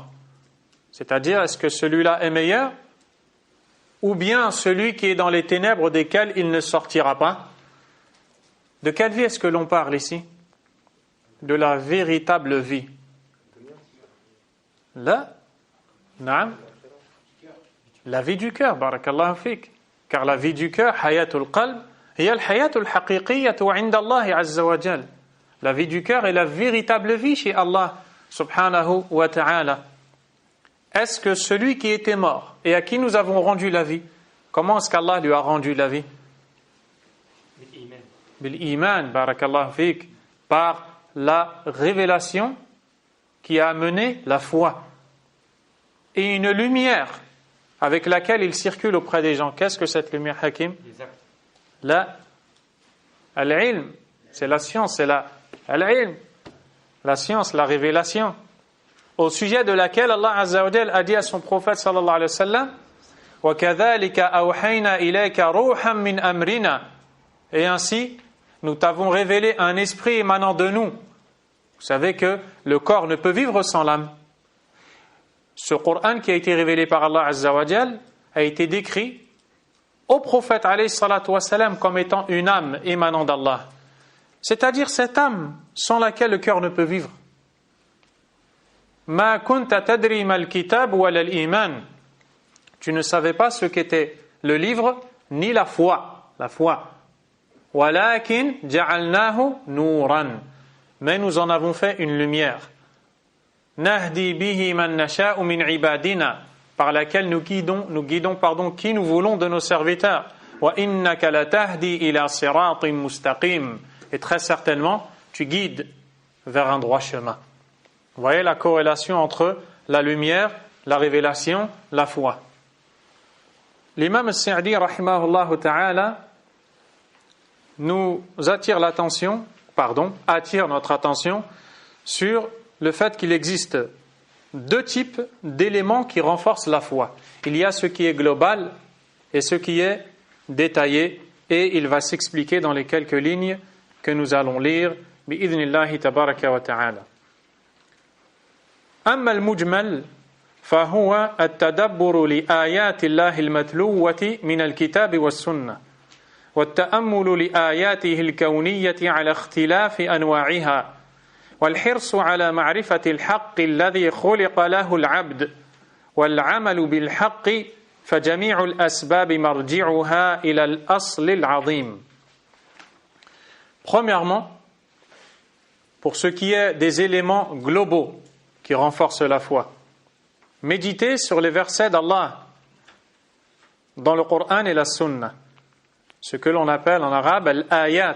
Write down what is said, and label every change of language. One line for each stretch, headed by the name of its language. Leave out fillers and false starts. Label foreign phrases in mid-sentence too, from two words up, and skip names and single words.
French: C'est-à-dire, est-ce que celui-là est meilleur ou bien celui qui est dans les ténèbres desquelles il ne sortira pas? De quelle vie est-ce que l'on parle ici? De la véritable vie. Là, naam, la vie du cœur,
Arabic: بارك الله فيك.
French: Car la vie du cœur,
Arabic: حياة القلب هي الحياة الحقيقية عند الله عز وجل.
French: La vie du cœur est la véritable vie chez Allah
Arabic: سبحانه وتعالى.
French: Est-ce que celui qui était mort et à qui nous avons rendu la vie, comment est-ce qu'Allah lui a rendu la vie?
Arabic: بالإيمان، بارك الله فيك,
French: par la révélation qui a amené la foi et une lumière avec laquelle il circule auprès des gens. Qu'est-ce que cette lumière, Hakim?
Arabic: لا العلم,
French: c'est la science, c'est al-ilm, la science, la révélation, au sujet de laquelle Allah
Arabic: عز وجل
French: a dit à son prophète
Arabic: صلى الله عليه وسلم وَكَذَلِكَ أَوْحَيْنَا إِلَيْكَ رُوحًا مِنْ أَمْرِنَا,
French: et ainsi nous t'avons révélé un esprit émanant de nous. Vous savez que le corps ne peut vivre sans l'âme. Ce Coran qui a été révélé par Allah
Arabic: عز وجل
French: a été décrit au prophète
Arabic: عليه الصلاة والسلام
French: comme étant une âme émanant d'Allah. C'est-à-dire cette âme sans laquelle le cœur ne peut vivre.
Arabic: ما كنت تدري ما الكتاب ولا الإيمان.
French: Tu ne savais pas ce qu'était le livre ni la foi. La foi.
Arabic: ولكن جعلناه نورا.
French: Mais nous en avons fait une lumière.
Arabic: نهدي به من نشاء من عبادنا,
French: par laquelle nous guidons qui nous voulons de nos serviteurs.
Arabic: وإنك لتهدي إلى صراط مستقيم.
French: Et très certainement, tu guides vers un droit chemin. Vous voyez la corrélation entre la lumière, la révélation, la foi. L'imam al-Sa'di,
Arabic: رحمه الله تعالى,
French: attire notre attention sur le fait qu'il existe deux types d'éléments qui renforcent la foi. Il y a ce qui est global et ce qui est détaillé, et il va s'expliquer dans les quelques lignes que nous allons lire
Arabic: بإذن الله تبارك وتعالى. أما المجمل فهو التدبر لآيات الله المتلوة من الكتاب والسنة والتأمل لآياته الكونية على اختلاف أنواعها والحرص على معرفة الحق الذي خلق له العبد والعمل بالحق فجميع الأسباب مرجعها إلى الأصل العظيم.
French: Premièrement, pour ce qui est des éléments globaux qui renforcent la foi, méditez sur les versets d'Allah dans le Coran et la Sunna, ce que l'on appelle en arabe al-ayat.